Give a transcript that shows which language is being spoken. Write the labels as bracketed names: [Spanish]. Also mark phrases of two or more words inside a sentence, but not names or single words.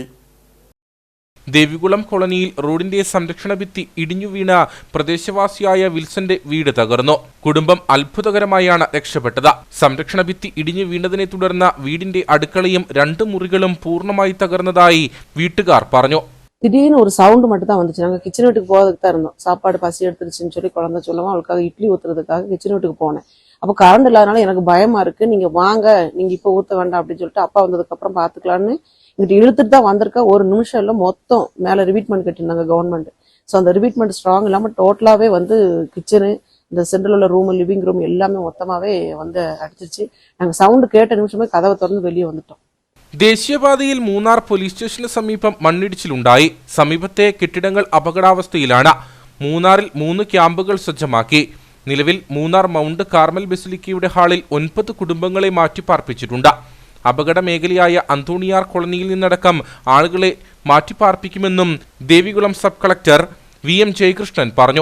[Malayalam] ദേവികുളം കോളനിയിൽ റോഡിന്റെ സംരക്ഷണ ഭിത്തി ഇടിഞ്ഞു വീണ പ്രദേശവാസിയായ വിൽസന്റെ വീട് തകർന്നു. കുടുംബം അത്ഭുതകരമായാണ് രക്ഷപ്പെട്ടത്. സംരക്ഷണ ഭിത്തി ഇടിഞ്ഞു വീണതിനെ തുടർന്ന് വീടിന്റെ അടുക്കളയും 2 മുറികളും പൂർണ്ണമായി തകർന്നതായി വീട്ടുകാർ പറഞ്ഞു. [Tamil] திடீர்னு ஒரு சவுண்டு மட்டும் தான் வந்துச்சு. நாங்கள் கிச்சன் வீட்டுக்கு போகிறதுக்கு தான் இருந்தோம். சாப்பாடு பசி எடுத்துருச்சுன்னு சொல்லி குழந்தை சொல்லவும் அவளுக்காக இட்லி ஊற்றுறதுக்காக கிச்சன் வீட்டுக்கு போனேன். அப்போ கரண்ட் இல்லாதனால எனக்கு பயமா இருக்கு, நீங்க வாங்க, நீங்க இப்போ ஊற்ற வேண்டாம் அப்படின்னு சொல்லிட்டு அப்பா வந்ததுக்கு அப்புறம் பாத்துக்கலான்னு இங்கிட்ட இழுத்துட்டு தான் வந்திருக்கா. ஒரு நிமிஷம் இல்லை, மொத்தம் மேலே ரிபீட்மெண்ட் கட்டிருந்தாங்க கவர்மெண்ட். ஸோ அந்த [English] revetment strong [Tamil] இல்லாமல் டோட்டலாகவே வந்து கிச்சனு, இந்த சென்ட்ரல் உள்ள ரூம், [English] living room [Tamil] எல்லாமே மொத்தமாகவே வந்து அடிச்சிருச்சு. நாங்கள் சவுண்டு கேட்ட நிமிஷமே கதவை திறந்து வெளியே வந்துட்டோம். [Malayalam] ദേശീയപാതയിൽ മൂന്നാർ [English] police station [Malayalam] സമീപം മണ്ണിടിച്ചിലുണ്ടായി. സമീപത്തെ കെട്ടിടങ്ങൾ അപകടാവസ്ഥയിലാണ്. മൂന്നാറിൽ 3 ക്യാമ്പുകൾ സജ്ജമാക്കി. നിലവിൽ മൂന്നാർ മൗണ്ട് കാർമൽ ബസിലിക്കയുടെ ഹാളിൽ 9 കുടുംബങ്ങളെ മാറ്റിപ്പാർപ്പിച്ചിട്ടുണ്ട്. അപകട മേഖലയായ അന്തോണിയാർ കോളനിയിൽ നിന്നടക്കം ആളുകളെ മാറ്റിപ്പാർപ്പിക്കുമെന്നും ദേവികുളം [English] sub collector [Malayalam] VM ജയകൃഷ്ണൻ പറഞ്ഞു.